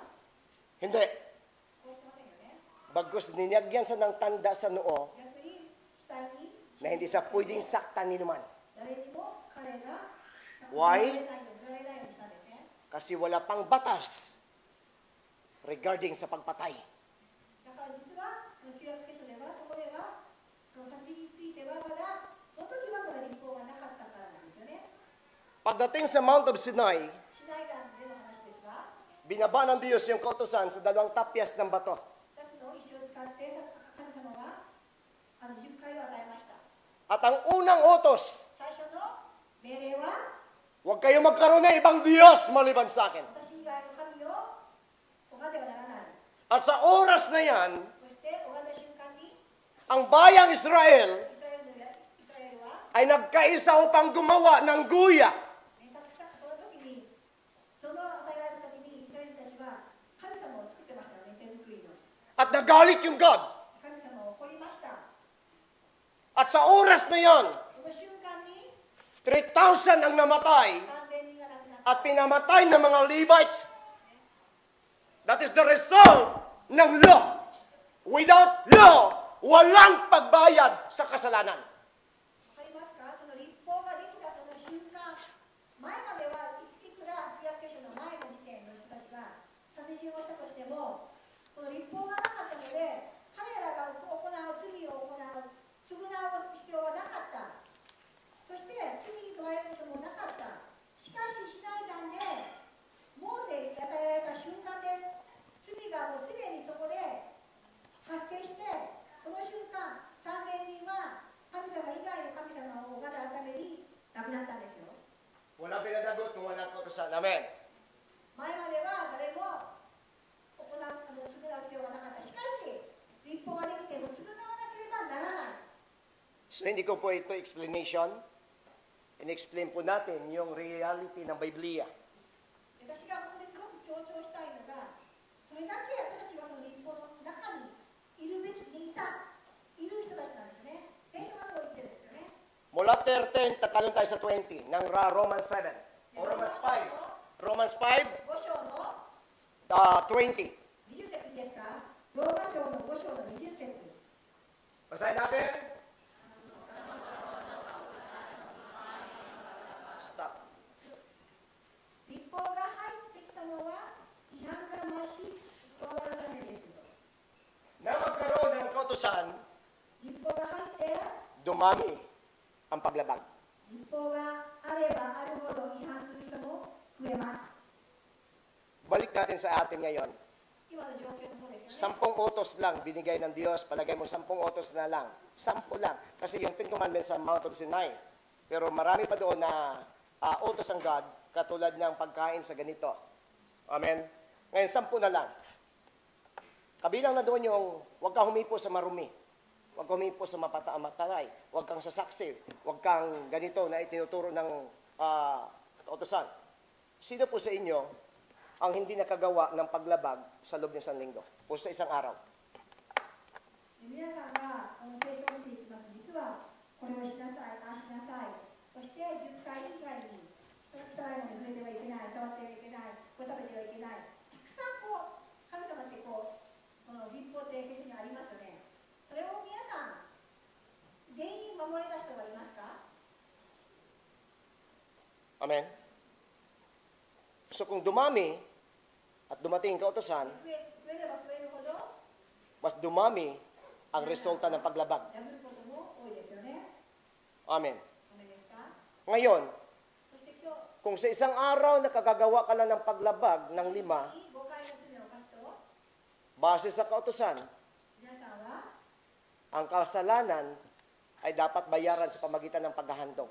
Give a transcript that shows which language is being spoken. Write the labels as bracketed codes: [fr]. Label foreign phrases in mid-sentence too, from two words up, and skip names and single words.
[tl] Hindi. [ja] 殺してませんよね。 [tl] Bagkus ninagyan sa ng tanda sa noo [ja] 逆に額に [tl] na hindi sa pwedeng saktan ni naman. [ja] 誰にも彼が [en] Why? [ja] 売られないようにしたんですね。 [tl] Kasi wala pang batas regarding sa pagpatay. [ja] だから実は旧約聖書ではそこではその殺人についてはまだその時はまだ立法がなかったからなんですよね。 [tl] Pagdating sa [en] Mount of Sinai, [ja] シナイ山での話ですが、 [tl] binaba ng Diyos yung kautusan sa dalawang tapyas ng bato. [ja] 2 つの石を使って神様は10回を与えました。 [tl] At ang unang utos, [ja] 最初の命令は [tl] huwag kayo magkaroon ng ibang Diyos maliban sa akin. [ja] 私以外の神を拝んではならない。 [tl] At sa oras na yan, [ja] そして拝んだ瞬間に [tl] ang bayang Israel [ja] イスラエルは [tl] ay nagkaisa upang gumawa ng guya. [ja] その時にその与えられた時にイスラエルたちは神様を作ってましたよね、手作りの。 [tl] At nagalit yung God. [ja] 神様を怒りました。 [tl] At sa oras na yan, [ja] その瞬間に [tl] 3,000 ang namatay [ja] 3000人が亡くなった。 [tl] at pinamatay ng mga Levites. [en] That is the result ng law. Without law, [tl] walang pagbayad sa kasalanan. [ja] わかりますか？その立法ができたその瞬間、前まではいくら旧約聖書の前の時点の人たちが殺人をしたとしても、この立法がなかったので、彼らが行う罪を行う、償う必要はなかった。そして罪に問われることもなかった。しかしシナイ山でモーセに与えられた瞬間で罪がもうすでにそこで発生して、その瞬間3000人は神様以外の神様を拝むために亡くなったんですよ。 [tl] Walang pinanagot kung walang kautosan. Amen. [ja] 前までは誰も償う必要がなかった。しかし立法ができても償わなければならない。 [tl] So hindi ko po ito explanation. In-explain po natin yung reality ng Biblia. [ja] 私がここですごく強調したいのが、それだけ私たちはその立法の中にいるべきでいる人たちなんですね。聖書がそう言ってるんですよね。 [tl] Mula 13, tatalon tayo sa 20 ng Romans 7. O Romans 5. Romans 5, [ja] 5 章の 20. 20節ですか？ローマ書の5章の20節。 [tl] Basahin natin. Stop. [ja] 立法が入ってきたのは違反が増し加わるためです。 [tl] Na magkaroon ng kautosan, [ja] 立法が入って [tl] dumami ang paglabag. [ja] 立法があればあるほど違反する人も増えます。 [tl] Balik natin sa atin ngayon. [ja] 今の状況もそうですよね。 [tl] 10 utos lang binigay ng Diyos. Palagay mo 10 utos na lang. 10 lang. Kasi yung 10 commandments sa [en] Mount of Sinai. [tl] Pero marami pa doon na utos ng God, katulad ng pagkain sa ganito. Amen? Ngayon, 10 na lang. Kabilang na doon yung huwag kang humipo sa marumi. Huwag kang humipo sa mataray. Huwag kang sasaksi. Huwag kang ganito na itinuturo ng utosan. Sino po sa inyo ang hindi nakagawa ng paglabag sa loob ng isang linggo o sa isang araw? [ja] 皆さんが聖書を見ていきます。実はこれをしなさい、ああしなさい。そして10回以外に汚いものに触れてはいけない、触ってはいけない、これ食べてはいけない。たくさん神様ってこの立法って聖書にありますよね。それを皆さん全員守れた人がいますか？ [tl] Amen? So kung dumami at dumating ang kautosan, [ja] 増えれば増えるほど [tl] mas dumami ang resulta ng paglabag. [ja] 破ることも多いですよね。 [tl] Amen. [ja] ダメですか？ [tl] Ngayon, [ja] そして今日 [tl] kung sa isang araw nakakagawa ka lang ng paglabag ng 5, [ja] 5 回の罪を犯すと [tl] base sa kautosan, [ja] 皆さんは [tl] ang kasalanan ay dapat bayaran sa pamagitan ng paghahandog.